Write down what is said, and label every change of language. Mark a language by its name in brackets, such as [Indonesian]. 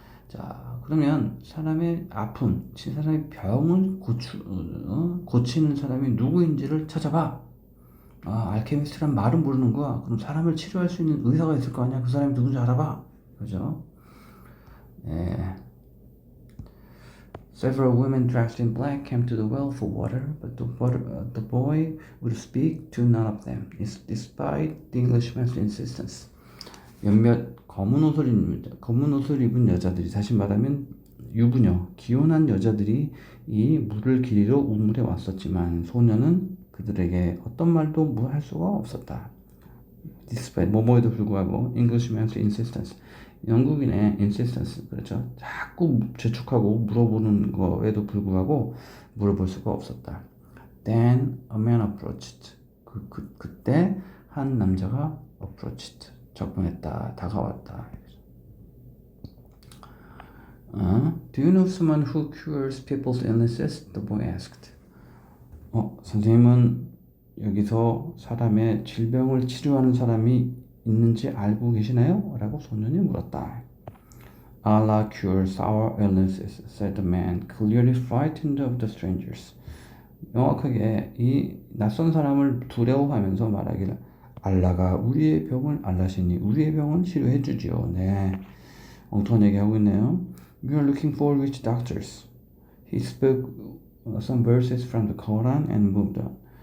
[Korean] 자, 그러면 사람의 아픔, 사람의 병을 고치는 사람이 누구인지를 찾아봐. 알케미스트란 말은 모르는 거야. 그럼 사람을 치료할 수 있는 의사가 있을 거 아니야. 그 사람이 누군지 알아봐. 그죠? 네. [English] Several women dressed in black came to the well for water, but the boy would speak to none of them, despite the Englishman's insistence. [Korean] 몇몇 검은 옷을 입은 여자들이, 다시 말하면 유부녀, 기혼한 여자들이 이 물을 기리러 우물에 왔었지만 소녀는 그들에게 어떤 말도 할 수가 없었다. [English] Despite [Korean] 뭐뭐에도 불구하고 [English] Englishman's insistence. [Korean] 영국인의 insistence, 그렇죠? 자꾸 재촉하고 물어보는 거에도 불구하고 물어볼 수가 없었다. [English] Then a man approached. [Korean] 그때 한 남자가 [English] approached. [Korean] 접근했다. 다가왔다. [English] Do you know someone who cures people's illnesses? The boy asked. [Korean] 선생님은 여기서 사람의 질병을 치료하는 사람이 있는지 알고 계시나요? 라고 소년이 물었다. [English] Allah cures our illnesses, said the man, clearly frightened of the strangers. [Korean] 명확하게 이 낯선 사람을 두려워하면서 말하기를 알라가 우리의 병을 알라시니 우리의 병은 치료해 주지요. 네, 엉뚱한 얘기하고 있네요. [English] You are looking for witch doctors. He spoke some verses from the Quran and moved on.